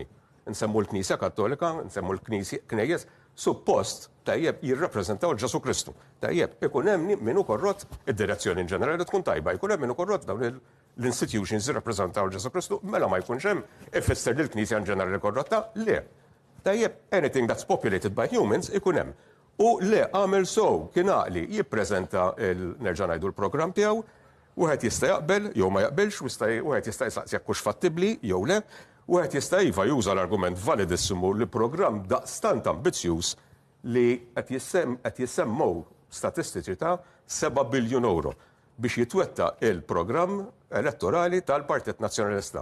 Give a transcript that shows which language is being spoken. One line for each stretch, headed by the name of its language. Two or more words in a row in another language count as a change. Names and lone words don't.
Maltese: Nsemmu l-Knisja Kattolika, nsemmu l-Knejjes, suppost tajjeb jirrappreżentaw l-Ġesu Kristu. Tajjeb, ikun hemm minnu korrott id-direzzjoni in ġenerali tkun tajba, jkun hemm minnu korrott dawn l-institutions jirrappreżentaw l-Ġesu Kristu, mela ma jkunx hemm ifisser li l-Knisja in ġenerali korrotta, le. Tajjeb,
English: anything that's populated by humans
Maltese: ikun hemm. U le għamel sow kien għaqli jippreżenta nerġa' ngħidu l-programm tiegħu, wieħed jista' jaqbel jew ma jaqbilx, wieħed jista' jistaqsi jekk hux fattibbli jew le. Wieħed jista' iva juża l-argument validissimu li programm daqstant ambizzjuż li qed jissemmew statistiċi ta' 7 biljun euro biex jitwetta il-programm elettorali tal-Partit Nazzjonalista.